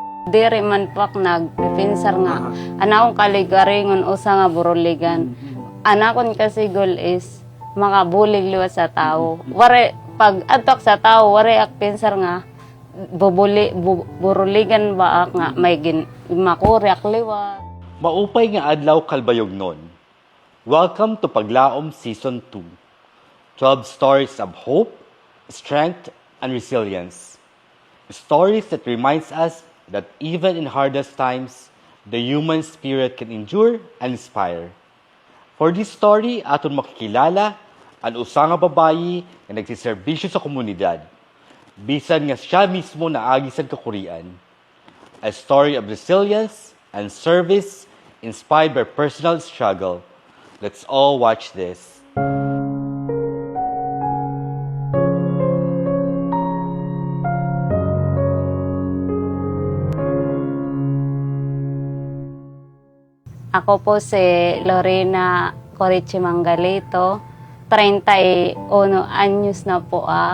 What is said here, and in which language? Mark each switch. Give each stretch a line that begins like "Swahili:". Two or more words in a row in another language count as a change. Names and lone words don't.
Waray: Diri man pak nagpipinsar nga. Anakong kaligaringon usa nga buruligan. Anakon kasi
English: goal is
Waray: makabulig liwat sa tao. Wari pag atok sa tao wari ak pinsar nga buruligan ba ak nga may makuryak liwat. Maupay nga adlaw kalbayognon.
English: Welcome to Paglaom Season 2. 12 stories of hope, strength, and resilience. Stories that reminds us that even in hardest times, the human spirit can endure and inspire. For this story,
Waray: aton makikilala ang usa nga babayi nga nagsiserbisyo sa komunidad. Bisan nga siya mismo naagi sa kakurian.
English: A story of resilience and service inspired by personal struggle. Let's all watch this.
Waray: Ako po si Lorena Corichi Mangalito, 31 anyos na po ak.